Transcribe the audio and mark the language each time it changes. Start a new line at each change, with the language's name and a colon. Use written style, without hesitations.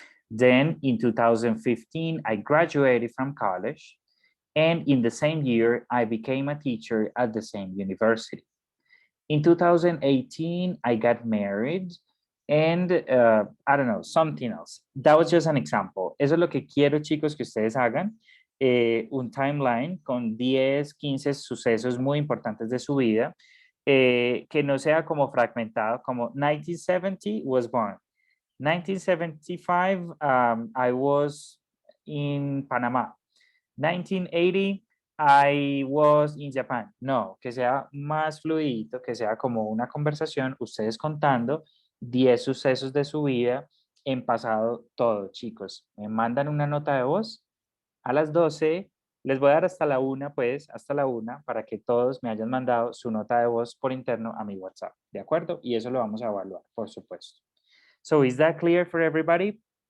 English: Then in 2015, I graduated from college. And in the same year, I became a teacher at the same university. In 2018, I got married and I don't know, something else. That was just an example.
Spanish: Eso es lo que quiero, chicos, que ustedes hagan. Un timeline con 10, 15 sucesos muy importantes de su vida, que no sea como fragmentado, como
English: 1970 was born. 1975, I was in Panama. 1980, I was in Japan.
Spanish: No, que sea más fluido, que sea como una conversación, ustedes contando 10 sucesos de su vida en pasado todo, chicos. Me mandan una nota de voz a las 12. Les voy a dar hasta la 1, pues, hasta la 1, para que todos me hayan mandado su nota de voz por interno a mi WhatsApp, ¿de acuerdo? Y eso lo vamos a evaluar, por supuesto.
English: So, is that clear for everybody?